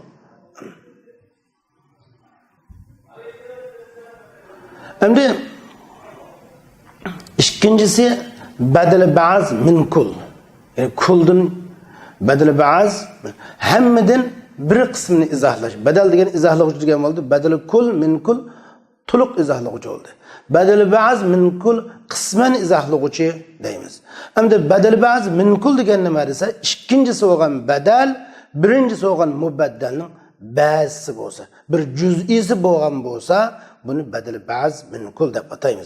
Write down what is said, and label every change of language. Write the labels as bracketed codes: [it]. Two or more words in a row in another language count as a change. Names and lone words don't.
[uz] Endi ikkinchisi [ar] بدل بعض من كل. [uz] Yani kuldun [ar] بدل بعض [uz] hammadan bir qismini izohlash. Badal degan izohlovchi degan bo'ldi. [ar] بدل كل من كل [uz] to'liq izohlovchi bo'ldi. [ar] بدل بعض من كل [uz] qisman izohlovchi deymiz. Endi [ar] بدل بعض من كل [uz] degan nima desa, ikkinchisi bo'lgan badal, birinchisi bo'lgan mubaddalning ba'zisi bo'lsa, bir juz'isi bo'lgan bo'lsa, buni [ar] بدل بعض من كل [uz] deb ataymiz.